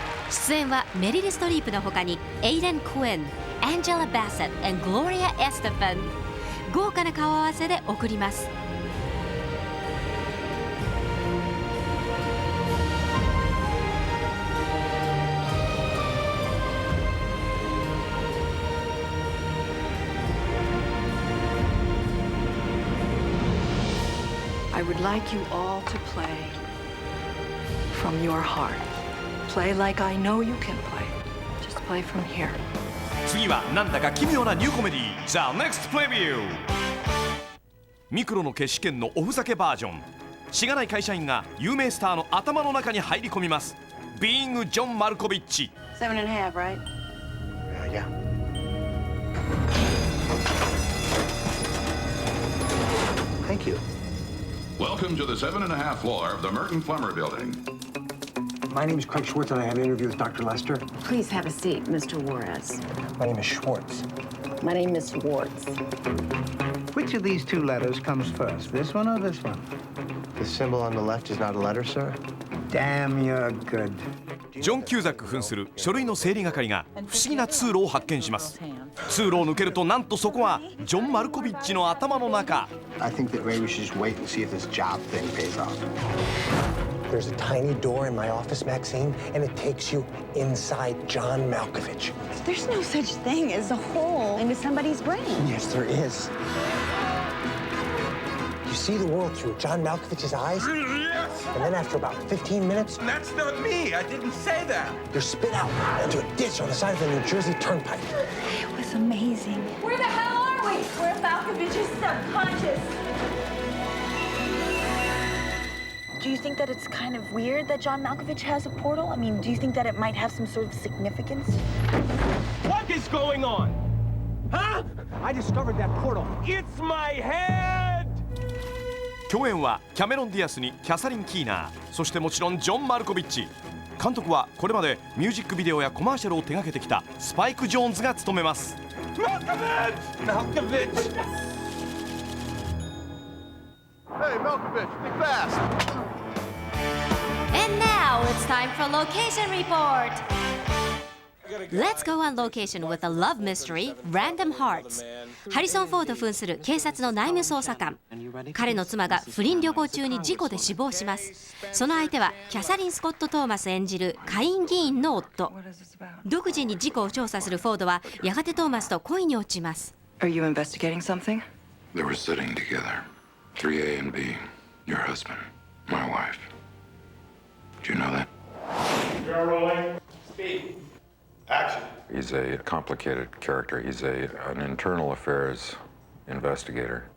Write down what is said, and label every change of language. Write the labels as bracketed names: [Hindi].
[Japanese] 出演はメリル・ストリープの他にエイデン・クイン、アンジェラ・バセット、グロリア・エステファン。豪華な顔合わせで送ります。 [English] I would like you all to play from your heart. Play like I know you can play. Just play from here. [Japanese] 次はなんだか奇妙なニューコメディー [English] The Next Preview。 [Japanese] ミクロの決死剣のおふざけバージョン。しがない会社員が有名スターの頭の中に入り込みます。 Being ジョン・マルコビッチ。 [English] 7.5, right? Yeah. Thank you. Welcome to the 7.5 floor of the Merton Plummer Building. My name is Craig Schwartz, and I have an interview with Dr. Lester. Please have a seat, Mr. Juarez. My name is Schwartz. My name is Schwartz. Which of these 2 letters comes first, this one or this one? The symbol on the left is not a letter, sir? Damn, you're good. [Japanese] ジョン・キューザック扮する書類の整理係が不思議な通路を発見します。通路を抜けるとなんとそこはジョン・マルコビッチの頭の中。 [English] I think that maybe we should just wait and see if this job thing pays off. There's a tiny door in my office, Maxine, and it takes you inside John Malkovich. There's no such thing as a hole into somebody's brain. Yes, there is. You see the world through John Malkovich's eyes? Yes! And then after about 15 minutes... That's not me. I didn't say that. You're spit out into a ditch on the side of the New Jersey Turnpike. It was amazing. Where the hell are we? We're Malkovich's subconscious. Do you think that it's kind of weird that John Malkovich has a portal? I mean, do you think that it might have some sort of significance? What is going on? Huh? I discovered that portal. It's my head! [Japanese] 共演はキャメロン・ディアスにキャサリン・キーナー、そしてもちろんジョン・マルコビッチ。監督はこれまでミュージックビデオやコマーシャルを手掛けてきたスパイク・ジョーンズが務めます。 [English] Malkovich! Malkovich! Hey, Malkovich, be fast! And now it's time for location report. Let's go on location with a love mystery, Random Hearts. [Japanese] ハリソン・フォード扮する警察の内務捜査官。彼の妻が不倫旅行中に事故で死亡します。その相手はキャサリン・スコット・トーマス演じる下院議員の夫。独自に事故を調査するフォードはやがてトーマスと恋に落ちます。 [English] Are you investigating something? They were sitting together, 3A and B. Your husband, my wife. Do you know that? You're rolling. Speed. Action. He's a complicated character. He's an internal affairs investigator.